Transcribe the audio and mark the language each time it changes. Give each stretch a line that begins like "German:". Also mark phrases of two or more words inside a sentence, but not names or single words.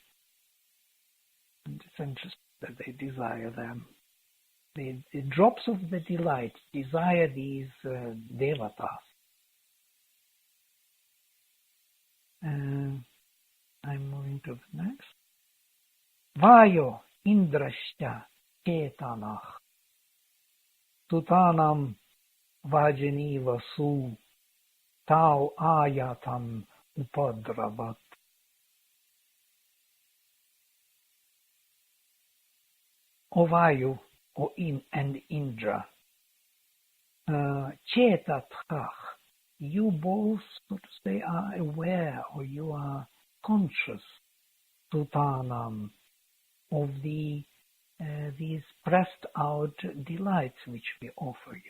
English: And it's interesting that they desire them. The drops of the delight desire these devatas. I'm moving to the next.
Sanskrit: Vayo indrashya ketanach sutanam vajani vasu tau ayatam upadravat.
English: O Vayu, O and Indra, Chetatchach, you both, so to say, are aware, or you are conscious, Sutanam, of these pressed out delights which we offer you.